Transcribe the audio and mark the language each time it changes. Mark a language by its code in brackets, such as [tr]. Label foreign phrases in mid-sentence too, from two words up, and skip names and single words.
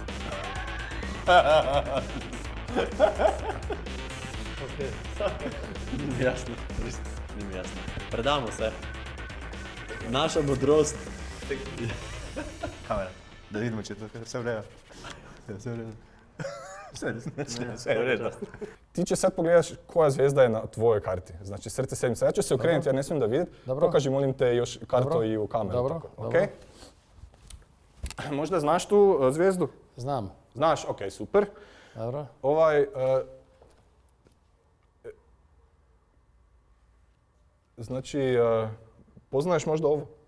[sl] Ni mi jasno, ni mi jasno. Predamo se. Naša modrost. Kamera, da vidimo, če je to vse v redu. Vse v redu. Vse v redu. [hr] Ti, če sad pogledaš, koja zvezda je na tvojoj karti, znači srce sedmica. Ja, če se okrenem, ja ne smijem da vidjeti, pokaži molim te još karto i u kameru. Dobro. Možda znaš tu zvezdu? Znam. Znaš, ok, super. Dobro. Znači, poznaješ možda ovo?